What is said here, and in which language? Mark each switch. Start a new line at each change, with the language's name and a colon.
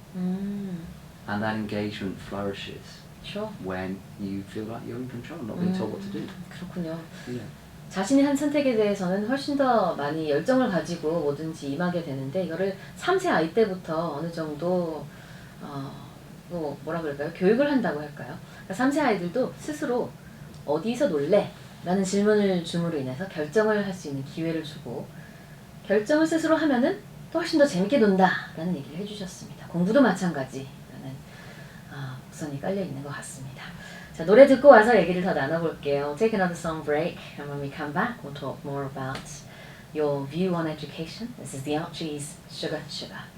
English: And that engagement flourishes Sure. when you feel like you're in control, not being told what to do.
Korean: 그렇군요.
English: You know.
Korean: 자신이 한 선택에 대해서는 훨씬 더 많이 열정을 가지고 뭐든지 임하게 되는데 이거를 3세 아이 때부터 어느 정도 뭐라 그럴까요? 교육을 한다고 할까요? 그러니까 3세 아이들도 스스로 어디서 놀래? 라는 질문을 줌으로 인해서 결정을 할 수 있는 기회를 주고 결정을 스스로 하면은 또 훨씬 더 재밌게 논다 라는 얘기를 해주셨습니다. 공부도 마찬가지라는 목선이 깔려 있는 것 같습니다. 자, 노래 듣고 와서 얘기를 더 나눠볼게요.
English: Take another song break, and when we come back, we'll talk more about your view on education. This is the Archies' Sugar Sugar.